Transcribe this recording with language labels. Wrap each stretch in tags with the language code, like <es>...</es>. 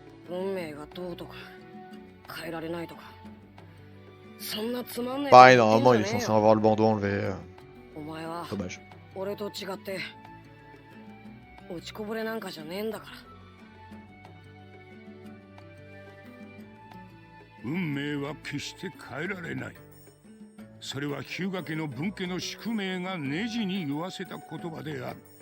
<ja>運命がどうとか変えられないとかそんなつまんない</ja> <fr>Pareil, normalement, il est censé avoir le bandeau enlevé.</fr> <ja>お前は</ja> <fr>Dommage.</fr> <ja>俺と違って落ちこぼれなんかじゃねえんだから運命は決して変えられない。それは日向家の分家の宿命がネジに言わせた言葉である。</ja>